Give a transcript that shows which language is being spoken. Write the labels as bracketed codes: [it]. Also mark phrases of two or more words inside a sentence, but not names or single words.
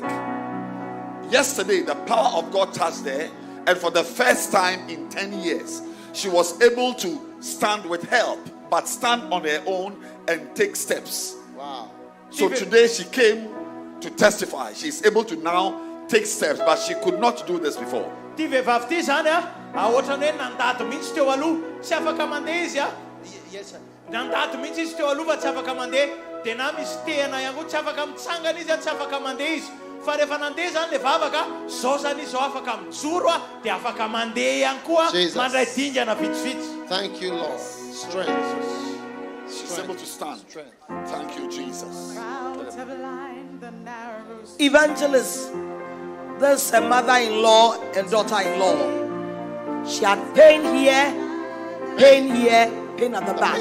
[en] Yesterday, the power of God touched her, and for the first time in 10 years, she was able to stand with help, but stand on her own and take steps. Wow. So today she came to testify. She's able to now take steps, but she could not do this before. [mg] Fa rehefa nandeha zany le vavaka zao zany izy afaka mijoro dia afaka mandeha ihany koa mandray dingana vitsivitsy. [en] Thank you, Lord. Strength. She's able to stand. Thank you, Jesus. Evangelist, there's a mother-in-law and daughter-in-law. She had pain here, pain at the back.